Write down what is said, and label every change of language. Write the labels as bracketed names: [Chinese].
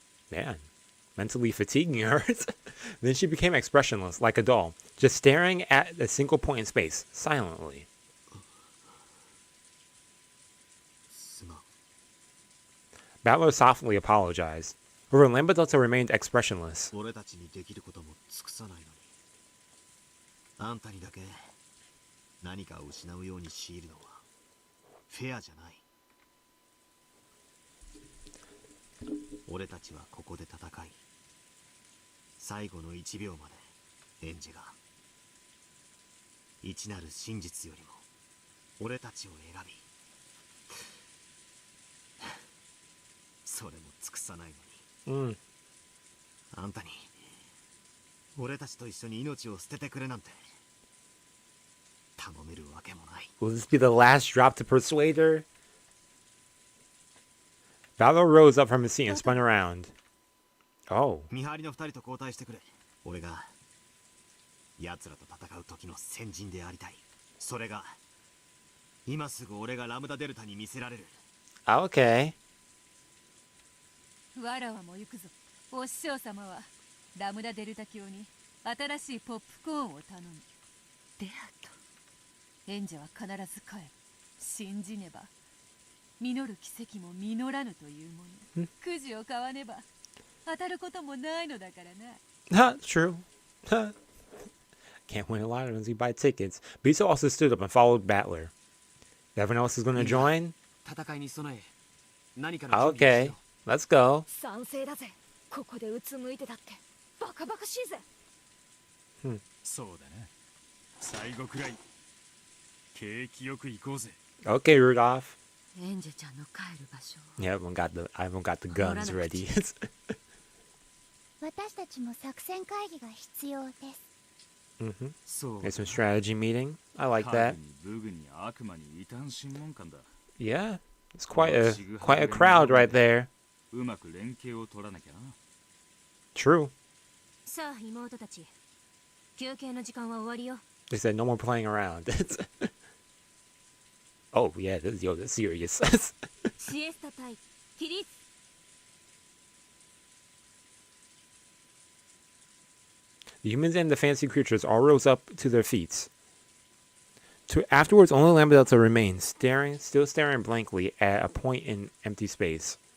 [English] Man, mentally fatiguing her. Then she became expressionless, like a doll, just staring at a single point in space, silently. Battler softly apologized. However, Lamedutta remained expressionless. [Japanese] 俺たちにできることも尽くさないのに、あんたにだけ何かを失うように強いるのはフェアじゃない。俺たちはここで戦い、最後の1秒までエンジェが一なる真実よりも俺たちを選び、それも尽くさないのに、あんたに俺たちと一緒に命を捨ててくれなんて頼めるわけもない。 [English] Will this be the last drop to persuade her? Battler rose up from his seat and spun around. Oh. [Japanese] 見張りの2人と交代してくれ。俺が奴らと戦う時の先人でありたい。それが今すぐ俺がラムダデルタに見せられる。 [English] Okay. [Japanese] わらわも行くぞ。お師匠様はラムダデルタ教に新しいポップコーンを頼む。であとエンジェは必ず帰る。信じねば実る奇跡も実らぬというもの。くじを買わねば当たることもないのだからな。 [English] Huh, true. Can't win a lot unless you buy tickets. Bito also stood up and followed Battler. Everyone else is going to join? [Japanese] 戦いに備え何かの準備をし [English] Okay, [Japanese] よう。 [English] let's go. [Japanese] 賛成だぜ。ここでうつむいてたってバカバカしいぜ。そうだな。最後くらい景気よく行こうぜ。 [English] Okay, Rudolph. [Japanese] エンジェちゃんの帰る場所。 [English] Yeah, everyone got the guns ready. [Japanese] 私たちも作戦会議が必要です。そう。 [English] Get some strategy meeting. I like that. [Japanese] ブグに悪魔に異端審問官だ。 [English] Yeah, it's quite a crowd right there. [Japanese] うまく連携を取らなきゃな。 [English] True. [Japanese] さあ妹たち、休憩の時間は終わりよ。 [English] They said no more playing around. Oh yeah, this is serious. [Japanese] シエスタ対起立。 [English] The humans and the fancy creatures all rose up to their feet. Afterwards, only Lamedutta remained, still staring blankly at a point in empty space.